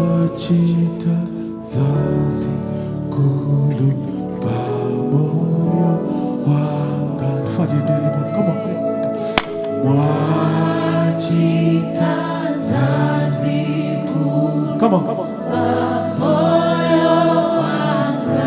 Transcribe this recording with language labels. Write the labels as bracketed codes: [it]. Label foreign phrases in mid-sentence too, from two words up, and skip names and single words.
[ny] Mwachita zazi kulu pamoyo wanga. [en] Come on, sing. [ny] Mwachita zazi kulu. [en] Come on. [ny] Pamoyo wanga.